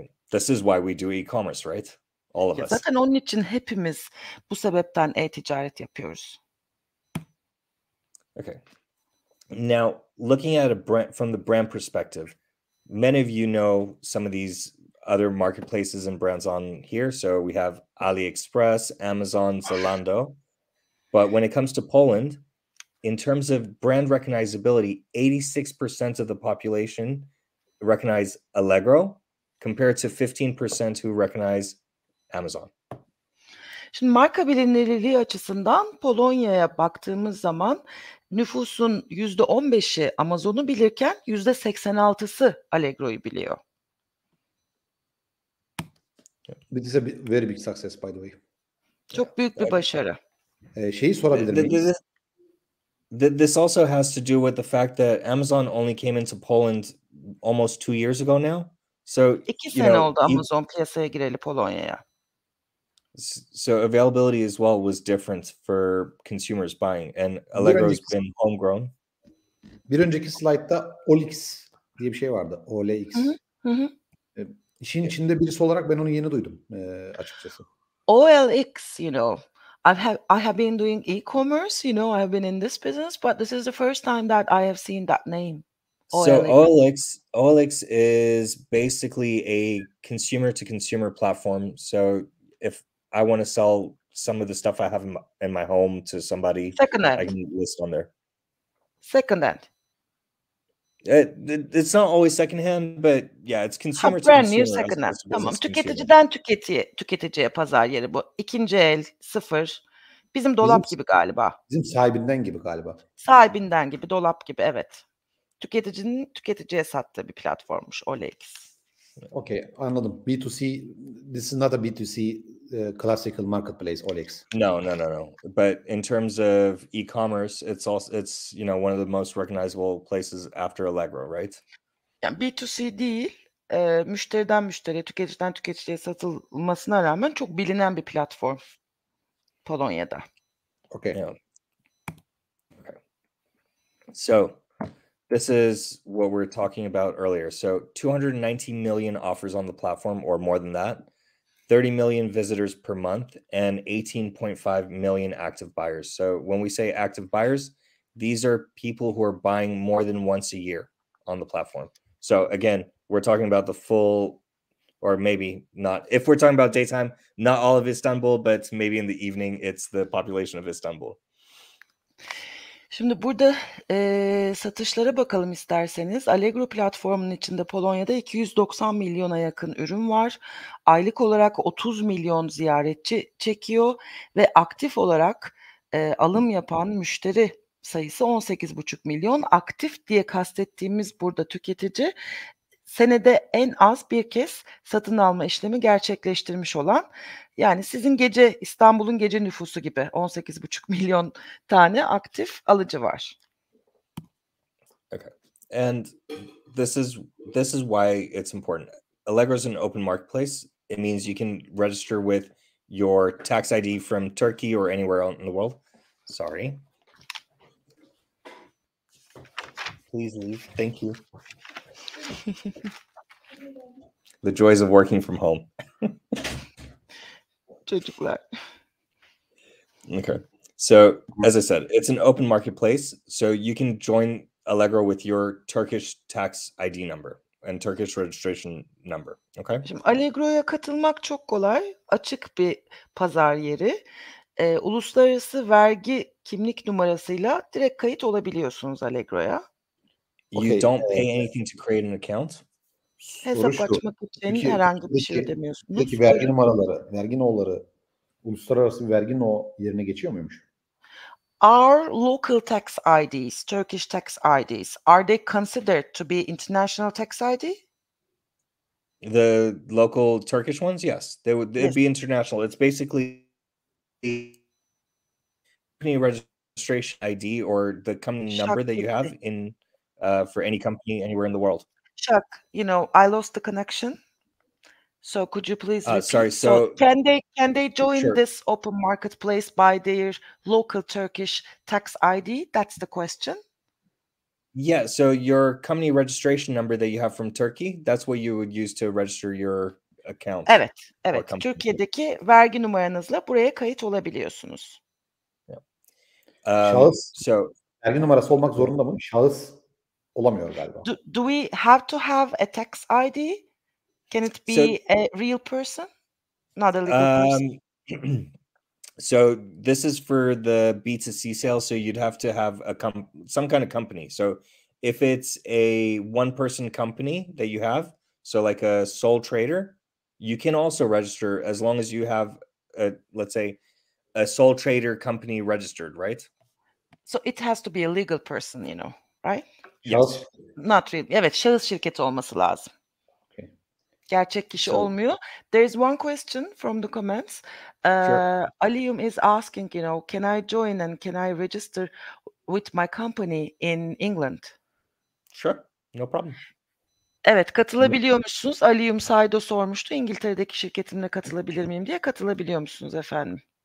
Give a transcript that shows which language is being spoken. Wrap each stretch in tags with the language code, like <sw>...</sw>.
<en>This is why we do e-commerce, right? All of us.</en> <tr>Zaten onun için hepimiz bu sebepten e-ticaret yapıyoruz.</tr> <en>Okay. Now, looking at a brand from the brand perspective, many of you know some of these other marketplaces and brands on here. So we have AliExpress, Amazon, Zalando. But when it comes to Poland, in terms of brand recognizability, 86% of the population recognize Allegro compared to 15% who recognize Amazon.</en> <tr>Şimdi marka bilinirliği açısından Polonya'ya baktığımız zaman nüfusun %15'i Amazon'u bilirken %86'sı Allegro'yu biliyor.</tr> <en>This is a very big success by the way.</en> <tr>Çok büyük bir başarı. Şeyi sorabilir miyiz?</tr> <en>This also has to do with the fact that Amazon only came into Poland almost 2 years ago now. So</en> <tr>2 sene oldu Amazon piyasaya gireli Polonya'ya.</tr> <en>So availability as well was different for consumers buying, and Allegro's been homegrown.</en> <tr>Bir önceki slaytta OLX diye bir şey vardı. OLX. İşin içinde birisi olarak ben onu yeni duydum açıkçası.</tr> <en>OLX, you know, I have been doing e-commerce, you know, I've been in this business, but this is the first time that I have seen that name. So OLX is basically a consumer to consumer platform. So if I want to sell some of the stuff I have in my home to somebody, Secondhand. I can list on there. Secondhand. It's not always secondhand, but yeah, it's consumer to Brand new consumer. secondhand. As opposed to</en> <tr>Tamam.</tr> <en>business consumer.</en> <tr>Tüketiciden tüketiciye pazar yeri bu. İkinci el, sıfır. Bizim dolap gibi galiba. Bizim sahibinden gibi galiba. Sahibinden gibi, dolap gibi, evet. Tüketicinin tüketiciye sattığı bir platformmuş OLX.</tr> <en>Okay,</en> <tr>anladım.</tr> <en>B2C, this is not a B2C classical marketplace, OLX. No. But in terms of e-commerce, it's you know, one of the most recognizable places after Allegro, right?</en> <tr>Yani B2C değil, müşteriden müşteriye, tüketiciden tüketiciye satılmasına rağmen çok bilinen bir platform Polonya'da.</tr> <en>Okay. Yeah. Okay. So this is what we were talking about earlier. So 219 million offers on the platform, or more than that, 30 million visitors per month, and 18.5 million active buyers. So when we say active buyers, these are people who are buying more than once a year on the platform. So again, we're talking about the full, or maybe not. If we're talking about daytime, not all of Istanbul, but maybe in the evening, it's the population of Istanbul.</en> <tr>Şimdi burada satışlara bakalım isterseniz. Allegro platformunun içinde Polonya'da 290 milyona yakın ürün var. Aylık olarak 30 milyon ziyaretçi çekiyor ve aktif olarak alım yapan müşteri sayısı 18,5 milyon. Aktif diye kastettiğimiz burada tüketici senede en az bir kez satın alma işlemi gerçekleştirmiş olan, yani sizin İstanbul'un gece nüfusu gibi 18,5 milyon tane aktif alıcı var.</tr> <en>Okay. And this is why it's important. Allegro is an open marketplace. It means you can register with your tax ID from Turkey or anywhere else in the world. Sorry. Please leave. Thank you. The joys of working from home.</en> <tr>Çocuklar.</tr> <en>Okay. So as I said, it's an open marketplace. So you can join Allegro with your Turkish tax ID number and Turkish registration number. Okay.</en> <tr>Şimdi Allegro'ya katılmak çok kolay. Açık bir pazar yeri. Uluslararası vergi kimlik numarasıyla direkt kayıt olabiliyorsunuz Allegro'ya.</tr> <en>You don't pay anything to create an account.</en> <tr>Hesap açmak için herhangi bir şey ödemiyorsunuz. Buradaki vergi numaraları, vergi no'ları uluslararası bir vergi no yerine geçiyor muymuş?</tr> <en>Our local tax IDs, Turkish tax IDs, are they considered to be international tax ID? The local Turkish ones, yes, they'd Yes. be international. It's basically the company registration ID or the company number that you have in for any company anywhere in the world. Shah, you know, I lost the connection. So could you please repeat? Sorry. So can they join sure. this open marketplace by their local Turkish tax ID? That's the question. Yeah. So your company registration number that you have from Turkey, that's what you would use to register your account.</en> <tr>Evet. Türkiye'deki vergi numaranızla buraya kayıt olabiliyorsunuz. Şahıs</tr> <en>So</en> <tr>vergi numarası olmak zorunda mı? Şahıs olamıyor galiba.</tr> <en>Do we have to have a tax ID? Can it be a real person, not a legal person? So this is for the B2C sales. So you'd have to have some kind of company. So if it's a one-person company that you have, so like a sole trader, you can also register as long as you have, let's say, a sole trader company registered, right? So it has to be a legal person, you know, right? Yes. Not really.</en> <tr>Evet, şahıs şirketi olması lazım.</tr> <en>Okay.</en> <tr>Gerçek kişi olmuyor.</tr> <en>There is one question from the comments. Sure. Aliyum is asking, you know, can I join and can I register with my company in England? Sure. No problem.</en> <tr>Evet, katılabiliyor musunuz? Aliyum Saydo sormuştu. İngiltere'deki şirketimle katılabilir miyim diye. Katılabiliyor musunuz efendim?</tr>